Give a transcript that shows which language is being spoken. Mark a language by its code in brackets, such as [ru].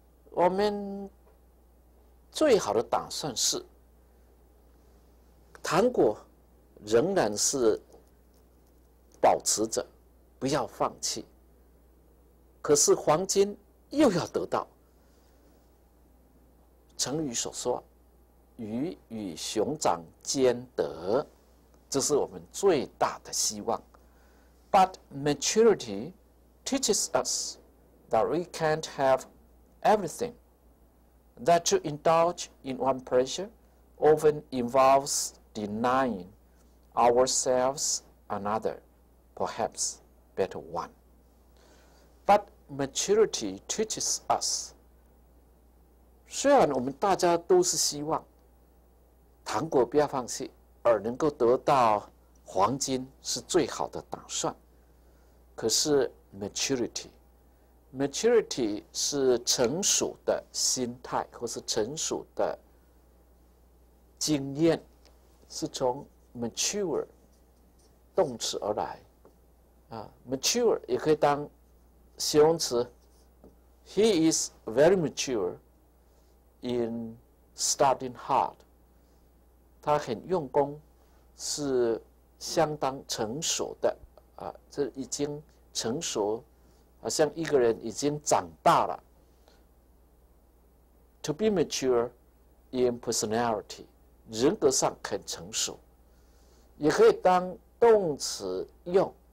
[zh] 我们最好的打算是，糖果仍然是保持着，不要放弃。可是黄金又要得到。成语所说“鱼与熊掌兼得”，这是我们最大的希望。 [en] But maturity teaches us that we can't have everything, that to indulge in one pleasure often involves denying ourselves another, perhaps better one. But maturity teaches us. [zh] 虽然我们大家都是希望糖果不要放弃，而能够得到黄金是最好的打算，可是 maturity maturity 是成熟的心态，或是成熟的经验，是从 mature 动词而来。 mature 也可以当形容词。 [en] He is very mature in studying hard. [zh] 他很用功，是相当成熟的这已经成熟，好像一个人已经长大了。 [en] To be mature in personality， [zh] 人格上很成熟，也可以当动词用。